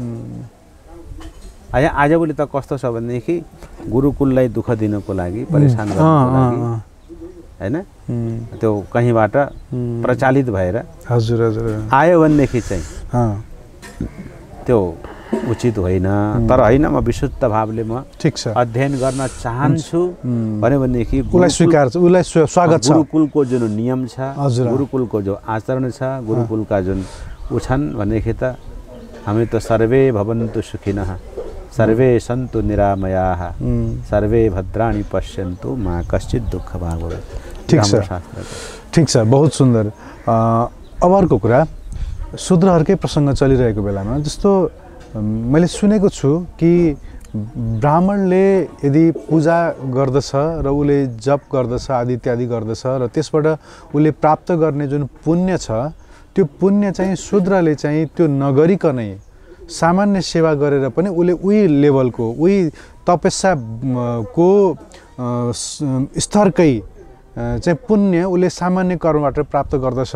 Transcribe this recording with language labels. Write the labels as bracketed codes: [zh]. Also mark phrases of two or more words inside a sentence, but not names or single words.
[ne] आजभोलि त कस्तो छ भनेदेखि गुरुकुललाई दुःख दिनको लागि, परेशान गर्नको लागि, हैन, त्यो कहीँबाट प्रचालित भएर आयो भनेदेखि चाहिँ त्यो उचित होइन। तर होइन, म विशुद्ध भावले म ठीक छ अध्ययन गर्न चाहन्छु भनेदेखि उसलाई स्वागत छ। गुरुकुलको जुन नियम छ, गुरुकुलको जो आचरण छ, गुरुकुलका जुन छन् भनेदेखि त हामी त [sa] सर्वे भवन्तु सुखिनः, सर्वे सन्तु निरामयाः, सर्वे भद्राणि पश्यन्तु मा कश्चित् दुःख भाग भवेत्। [ne] ठिक छ, [hi] बहुत सुन्दर। [ne] अब अर्को कुरा, शूद्रहरूकै प्रसङ्ग चलिरहेको बेलामा जस्तो मैले सुनेको छु कि ब्राह्मणले यदि पूजा गर्दछ र उसले जप गर्दछ, आदि इत्यादि गर्दछ र त्यसबाट उसले प्राप्त गर्ने जुन पुण्य छ, त्यो पुण्य चाहिँ शूद्रले चाहिँ त्यो नगरिकनै सामान्य सेवा गरेर पनि उसले उही लेभलको, उही तपस्याको स्तरकै चाहिँ पुण्य उसले सामान्य कर्मबाट प्राप्त गर्दछ।